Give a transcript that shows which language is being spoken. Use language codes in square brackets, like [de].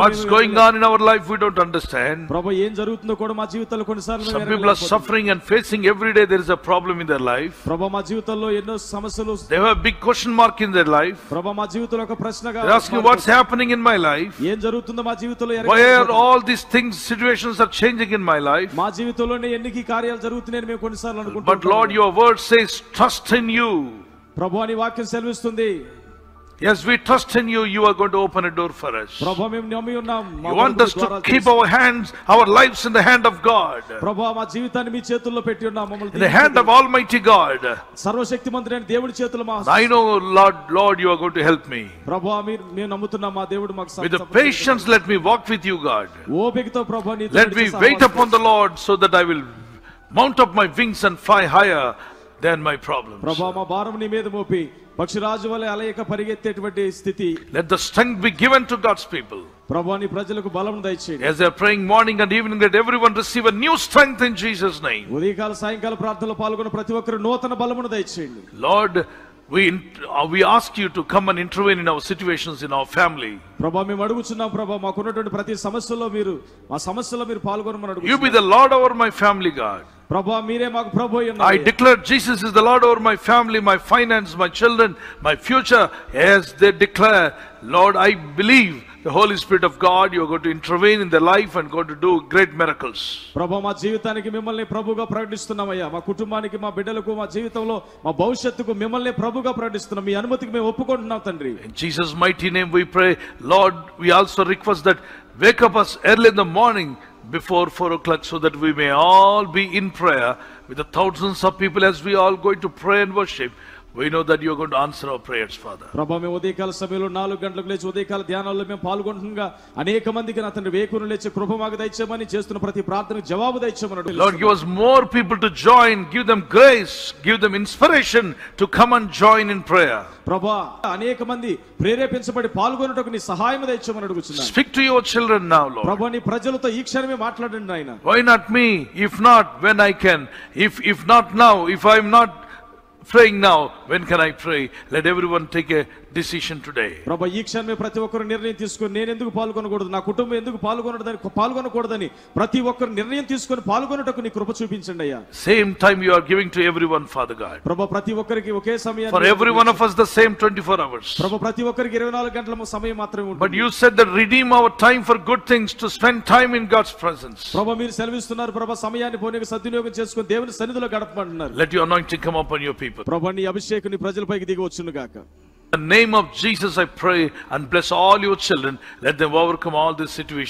[en] What's going on in our life we don't understand. [te] ప్రభువా, ఏం జరుగుతుందో కూడా మా జీవితంలో కొన్నిసార్లు [en] Some people are suffering and facing every day there is a problem in their life. [te] ప్రభువా, మా జీవితంలో ఎన్నో సమస్యలు, [en] They have a big question mark in their life. [te] ప్రభువా, మా జీవితంలో ఒక ప్రశ్నగా [en] They're asking what's happening in my life. [te] ఏం జరుగుతుందో మా జీవితంలో [en] Why are all these things, situations are changing in my life. [te] మా జీవితంలోనే ఎన్ని కార్యాలు జరుగుతున్నాయని మేము కొన్నిసార్లు అనుకుంటాం. [en] But Lord, your word says trust in you. [te] ప్రభువా, నీ వాక్యం సెలవిస్తుంది, [en] yes, we trust in you. You are going to open a door for us. [te] ప్రభువా, మేము నమ్మి ఉన్నాం. [en] You want us to keep our hands, our lives in the hand of God, [te] ప్రభువా, మా జీవితాన్ని మీ చేతుల్లో పెట్టి ఉన్నాం. [en] in the hand of Almighty God. [te] సర్వశక్తిమంతుడైన దేవుడి చేతుల్లో మా [en] I know, Lord, you are going to help me. [te] ప్రభువా, మేము నమ్ముతున్నాం. మా దేవుడు మాకు [en] With the patience, let me walk with you, God. [te] ఓపికతో ప్రభువా, నీ [en] Let me wait upon the Lord so that I will mount up my wings and fly higher than my problems. [te] ప్రభువా, మా భారం నీ మీద మోపి పక్షిరాజు వలె అలయక పరిగెత్తేటువంటి స్థితి. [en] Let the strength be given to God's people. [te] ప్రభువా, నీ ప్రజలకు బలం దయచేయండి. [en] As they are praying morning and evening, let everyone receive a new strength in Jesus' name. [te] ఉదయకాల సాయంకాల ప్రార్థనలో పాల్గొన్న ప్రతి ఒక్కరు నూతన బలమును దయచేయండి. [en] Lord, we ask you to come and intervene in our situations in our family. [te] ప్రభువా, మేము అడుగుచున్నాం ప్రభువా, మాకున్నటువంటి ప్రతి సమస్యలో మీరు మా సమస్యలో మీరు పాల్గొనమని [en] You be [te] అడుగుచున్నాం. [en] the Lord over my family, God. [te] ప్రభువా, మీరే మాకు ప్రభు అయి [en] I [te] ఉన్నారు. [en] declare Jesus is the Lord over my family, my finance, my children, my future. As they declare, Lord, I believe the Holy Spirit of God, you are going to intervene in their life and going to do great miracles. [te] ప్రభువా, మా జీవితానికి మిమ్మల్ని ప్రభుగా ప్రకటిస్తున్నామయ్యా. మా కుటుంబానికి, మా బిడ్డలకు, మా జీవితంలో, మా భవిష్యత్తుకు మిమ్మల్ని ప్రభుగా ప్రకటిస్తున్నాం. మీ అనుమతికి మేము ఒప్పుకుంటున్నాం తండ్రి. [en] In Jesus' mighty name we pray. Lord, we also request that wake up us early in the morning before 4 o'clock so that we may all be in prayer with the thousands of people as we all going to pray and worship. We know that you are going to answer our prayers, Father. [te] ప్రభువా, మేము ఉదయకాల సమయంలో 4 గంటలకు లేచి ఉదయకాల ధ్యానాల్లో మేము పాల్గొంటుండగా అనేక మందికి నా తండ్రి వేకును లేచి కృప మాకు దయచేయమని, చేస్తున్న ప్రతి ప్రార్థనకు జవాబు దయచేయమని. [en] Lord, give us more people to join, give them grace, give them inspiration to come and join in prayer. [te] ప్రభువా, అనేక మంది ప్రేరేపించబడి పాల్గొనుటకు నీ సహాయం దయచేయమని అడుగుచున్నాను. [en] Speak to your children now, Lord. [te] ప్రభువా, నీ ప్రజలతో ఈ క్షణమే మాట్లాడండి నాయన. [en] Why not me? If not, when I can. If not now, if I'm not praying now, when can I pray? Let everyone take a decision today. [te] ప్రభువా, ఈ క్షణమే ప్రతి ఒక్కరు నిర్ణయం తీసుకొని నేను ఎందుకు పాల్గొనకూడదు, నా కుటుంబం ఎందుకు పాల్గొనకూడదని ప్రతి ఒక్కరు నిర్ణయం తీసుకొని పాల్గొనుటకు నీ కృప చూపించండి అయ్యా. [en] Same time you are giving to everyone, Father God. [te] ప్రభువా, ప్రతి ఒక్కరికి ఒకే సమయం. [en] For every one of us the same 24 hours. [te] ప్రభువా, ప్రతి ఒక్కరికి 24 గంటల సమయం మాత్రమే ఉంటుంది. [en] But you said that redeem our time for good things, to spend time in God's presence. [te] ప్రభువా, మీరు సెలవిస్తున్నారు ప్రభువా, సమయాన్ని పోనీకి సద్వినియోగం చేసుకొని దేవుని సన్నిధిలో గడపమంటున్నారు. [en] Let your anointing come upon your people. [te] ప్రభువా, నీ అభిషేకం నీ ప్రజలపైకి దిగి వచ్చును గాక. [en] In the name of Jesus I pray and bless all your children. Let them overcome all these situations.